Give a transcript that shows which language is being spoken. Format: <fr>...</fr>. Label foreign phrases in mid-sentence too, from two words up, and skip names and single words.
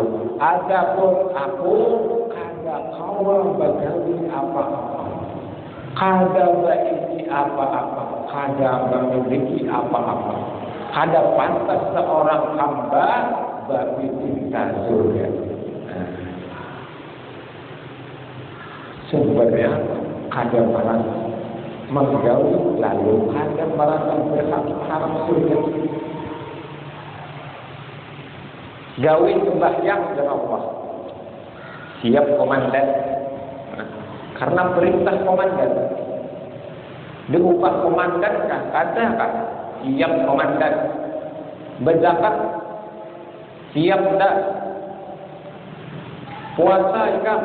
<bjn>Adapun aku kada kawa bagawi apa-apa, kada baiki apa-apa, kada memiliki apa-apa, kada pantas seorang hamba bagi cinta surga. Sumbernya ada barang menggawi, lalu ada barang yang berharap surga. Gawi sembahyang dengan Allah,</bjn> <id>siap komandan, karena perintah komandan. Diupah komandan kah? Katakan siap komandan.</id> <bjn>Berzakat siap dah. Puasa kah?</bjn>